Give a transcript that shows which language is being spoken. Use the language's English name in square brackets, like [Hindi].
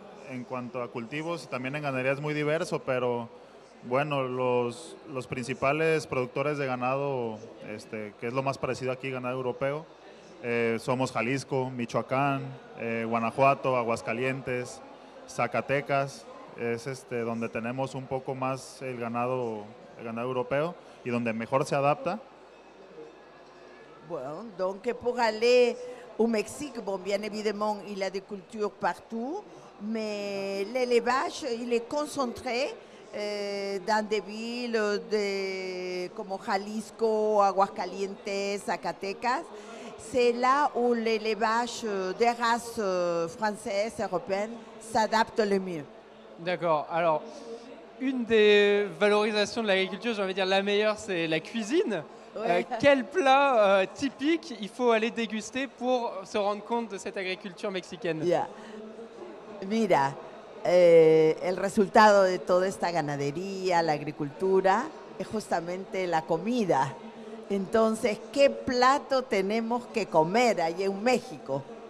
[Spanish] En cuanto a cultivos, también en ganadería es muy diverso, pero bueno, los principales productores de ganado, que es lo más parecido aquí, ganado europeo, somos Jalisco, Michoacán, Guanajuato, Aguascalientes, Zacatecas, es donde tenemos un poco más el ganado europeo y donde mejor se adapta. [French] Bon, donc pour aller au Mexique, bon, bien évidemment, il y a des cultures partout, mais l'élevage, il est concentré dans des villes comme Jalisco, Aguascalientes, Zacatecas. C'est là où l'élevage des races françaises, européennes s'adapte le mieux. D'accord. Alors, une des valorisations de l'agriculture, j'ai envie de dire la meilleure, c'est la cuisine. Ouais. Quel plat typique il faut aller déguster pour se rendre compte de cette agriculture mexicaine? [English] Yeah. [Spanish] Mira, el resultado de toda esta ganadería, la agricultura, es justamente la comida. Entonces, ¿qué plato tenemos que comer allá en México?